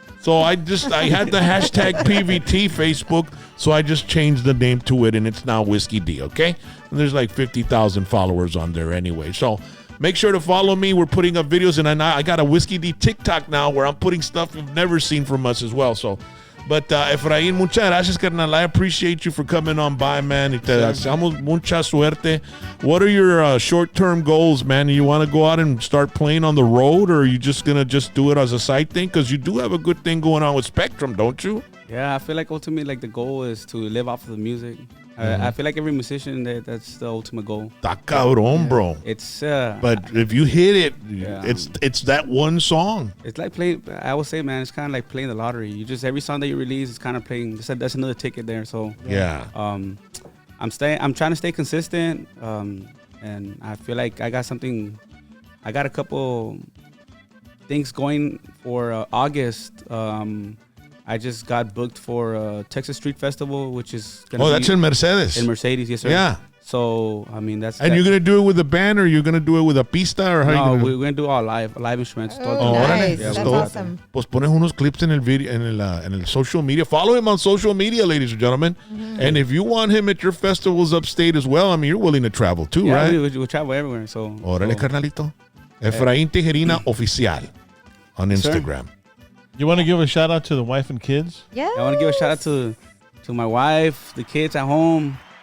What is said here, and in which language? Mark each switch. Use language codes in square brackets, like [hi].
[en] So I had the hashtag PVT Facebook. So I just changed the name to it, and it's now Whiskey D, okay? And there's like 50,000 followers on there anyway. So make sure to follow me. We're putting up videos, and I got a Whiskey D TikTok now where I'm putting stuff you've never seen from us as well. So, but Efrain, muchas gracias, carnal. I appreciate you for coming on by, man. [es] Y te deseamos mucha suerte. [en] What are your short-term goals, man? You want to go out and start playing on the road, or are you just going to just do it as a side thing? Because you do have a good thing going on with Spectrum, don't you? Yeah, I feel like ultimately, like, the goal is to live off of the music. I feel like every musician, that's the ultimate goal. [es] Ta cabrón, bro. [en] It's but if you hit it, it's that one song. It's like playing. I would say, man, it's kind of like playing the lottery. You just every song that you release is kind of playing. That's another ticket there. So yeah. I'm trying to stay consistent. And I feel like I got a couple things going for August. I just got booked for Texas Street Festival, which is gonna that's in Mercedes. In Mercedes, yes, sir. Yeah. So I mean that's. And you're gonna do it with a band, or you're gonna do it with a pista, or how No, you gonna? we're gonna do all live instruments. Oh, nice. Yeah, That's we'll do awesome. [es] Pues pones unos clips en el video, en el [en] social media. Follow him on social media, ladies and gentlemen. And if you want him at your festivals upstate as well, I mean, you're willing to travel too, Yeah, right? we travel everywhere. So. [es] Órale, [en] so [es] carnalito. Efrain Tijerina Oficial on [en] Sir. Instagram. You want to give a shout out to the wife and kids? Yeah. I want to give a shout out to my wife, the kids at home.